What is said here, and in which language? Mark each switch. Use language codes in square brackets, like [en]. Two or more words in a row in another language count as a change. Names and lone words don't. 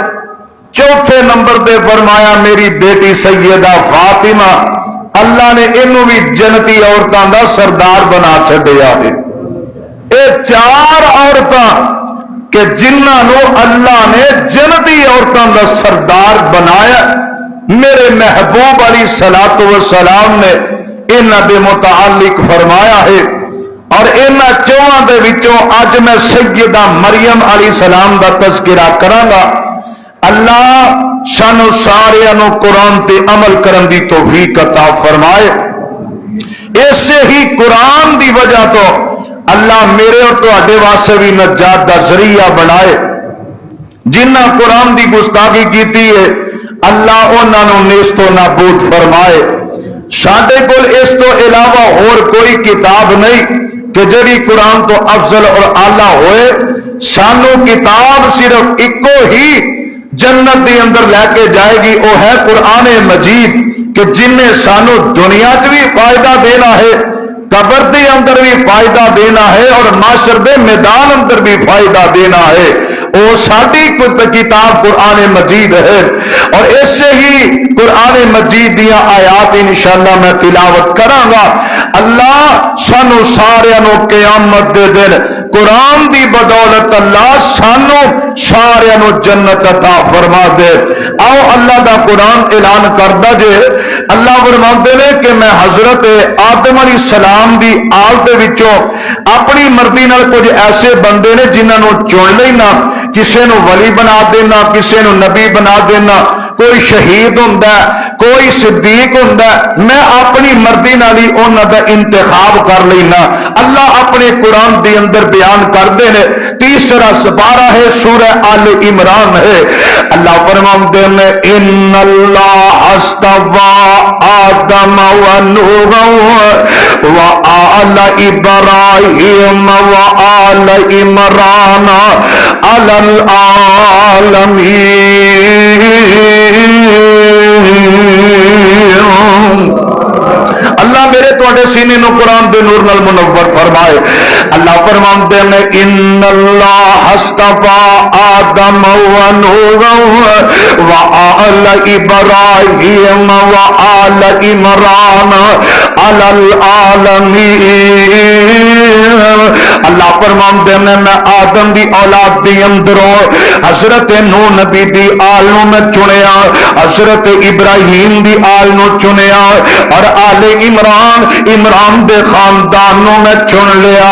[pa] چوتھے نمبر پہ فرمایا میری بیٹی سیدہ فاطمہ اللہ نے انہوں بھی جنتی عورتوں دا سردار بنا چھڈیا ہے. یہ چار عورتاں کہ جنہوں اللہ نے جنتی عورتوں دا سردار بنایا. میرے محبوب [ar] علیہ الصلوۃ والسلام [pa] نے انہاں دے متعلق فرمایا ہے اور انہاں چواں دے وچوں اج میں سیدہ مریم [ar] علیہ السلام [pa] دا تذکرہ کراں گا. اللہ سانو سارے نو قرآن تے عمل کرن دی توفیق عطا فرمائے. ایسے ہی قرآن دی وجہ تو اللہ میرے اور تواڈے واسطے بھی نجات دا ذریعہ بنائے. جنہ قرآن دی گستاخی کیتی ہے اللہ انہاں نو نیست و نابود فرمائے. ساڈے کول اس تو علاوہ اور کوئی کتاب نہیں کہ جڑی قرآن تو افضل اور اعلیٰ ہوئے. سانو کتاب صرف ایکو ہی جنت دے اندر لے کے جائے گی وہ ہے قرآن مجید کہ جن نے سانو دنیا چ بھی فائدہ دینا ہے قبر دے اندر بھی فائدہ دینا ہے اور معاشر دے میدان اندر بھی فائدہ دینا ہے. وہ ساری کتاب قرآن مجید ہے اور اس سے ہی قرآن مجید دیا آیات انشاءاللہ میں تلاوت کراں گا. اللہ سانو سارے نو قیامت دے دن قرآن دی بدولت اللہ سانو سارے نو جنت عطا فرما دے. آؤ اللہ دا قرآن اعلان کردا جے. اللہ فرماندے نے کہ میں حضرت آدم [ar] علیہ السلام [pa] دی آل دے وچوں اپنی مرضی نال کچھ ایسے بندے نے جنہاں نو چن لینا کسے نو ولی بنا دینا کسے نو نبی بنا دینا کوئی شہید ہوندا کوئی صدیق ہوندا میں اپنی مرضی نال ہی انہاں دا انتخاب کر لینا. اللہ اپنے قرآن دے اندر بیان کردے نے. تیسرا سپارہ ہے سورہ آل عمران ہے. اللہ فرماندے نے [ar] ان اللہ اصطفى آدم ونوح وآل ابراہیم وآل عمران علی العالمین. [pa] اللہ میرے تواڈے سینے نو قرآن دے نور نال منور فرمائے. اللہ فرماندے نے [ar] ان اللہ اصطفى آدم ونوح وآل ابراہیم وآل عمران علی العالمین. [pa] اللہ فرماندے نے میں آدم دی اولاد دی اندروں حضرت نوح نبی دی آل نو میں چنیا حضرت ابراہیم دی آل نو چنیا اور آل عمران دے خاندان نو میں چن لیا.